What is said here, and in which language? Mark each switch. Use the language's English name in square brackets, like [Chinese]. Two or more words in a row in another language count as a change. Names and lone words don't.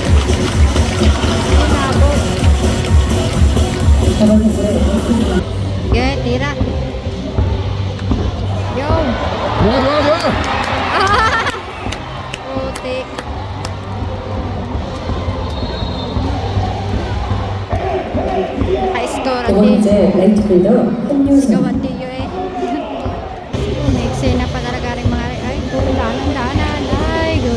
[Filipino] Sige, tira. Yo. Bunga. Putik. Naka-score [Korean] 두 [Filipino] din. [Korean] 번째 라이트필더 한유성 [Filipino] Sigawan tiyo eh. May eksena pa talaga rin mga ay, daanan. Ay,